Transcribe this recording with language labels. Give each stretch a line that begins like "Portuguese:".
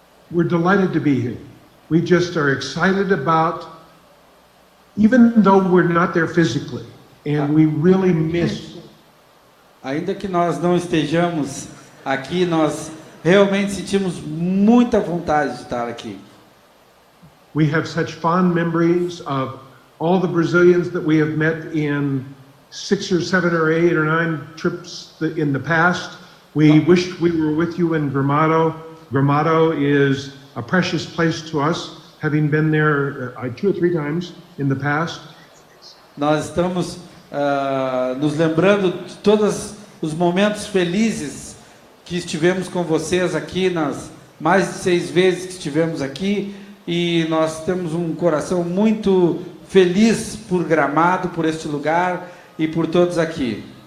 English: We're delighted to be here. We just are excited about, even though we're not there physically, and we really miss.
Portuguese: Ainda que nós não estejamos aqui, nós realmente sentimos muita vontade de estar aqui.
English: We have such fond memories of all the Brazilians that we have met in 6 or 7 or 8 or 9 trips in the past. We wished we were with you in Gramado. Gramado is a precious place to us, having been there 2 or 3 times in the past.
Portuguese: Nós estamos nos lembrando de todos os momentos felizes que estivemos com vocês aqui, nas mais de 6 vezes que estivemos aqui, e nós temos um coração muito feliz por Gramado, por este lugar e por todos aqui.